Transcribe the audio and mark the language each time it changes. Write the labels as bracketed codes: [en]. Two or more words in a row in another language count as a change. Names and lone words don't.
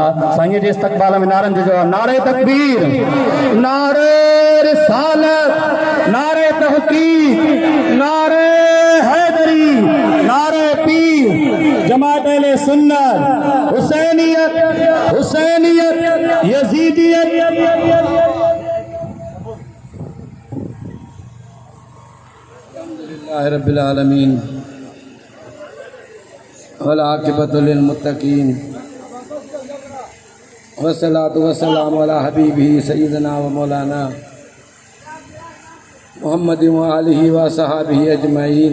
[sd] साईं जे इस्तक़बाल में नारनि जो नारे तकबीर, नारे रिसालत, नारे तहक़ीक़, नारे हैदरी, नारे पीर, जमात अहले सुन्नत, हुसैनियत, हुसैनियत, यजीदियत। [ar] الحمد لله رب العالمين والعاقبة للمتقين والصلاة والسلام على حبيبه سيدنا ومولانا محمد وآله وصحبه أجمعين.